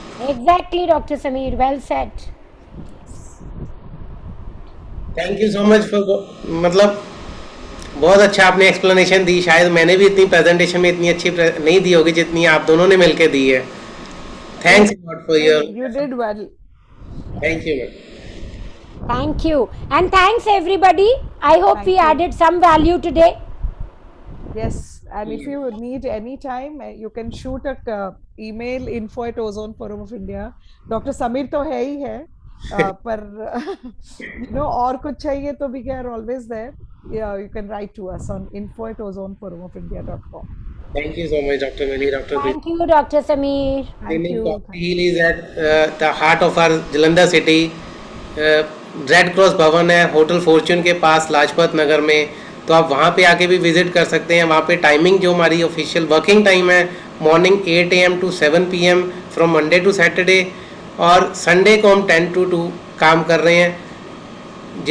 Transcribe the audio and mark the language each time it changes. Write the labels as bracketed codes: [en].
[en] Exactly doctor Sameer, well said. Thank you so much for, [hi] मतलब बहुत अच्छा आपने एक्सप्लेनेशन दी। शायद मैंने भी इतनी प्रेजेंटेशन में इतनी अच्छी नहीं दी होगी जितनी आप दोनों ने मिलकर दी है। [en] Thanks lot for your, you did well. Thank you. Thank you and thanks everybody. I hope we added some value today. Yes, and if you need any time, you can shoot a email info@ozone-forum of India. Dr. [hi] Sameer तो है ही है, पर you know और कुछ चाहिए तो [en] we are always there. Yeah, you can write to us on info@ozone-forum-of-india.com. Thank you so much, Dr. Mili, Dr. Thank you, Dr. Sameer. Thank you. Coffee Hill is at the heart of our Jalandhar city. [hi] Red cross भवन है hotel Fortune के पास लाजपत नगर में, तो आप वहाँ पे आके भी विजिट कर सकते हैं। वहाँ पे टाइमिंग जो हमारी ऑफिशियल वर्किंग टाइम है, morning 8 AM to 7 PM from Monday to Saturday, और संडे को हम 10 to 2 काम कर रहे हैं।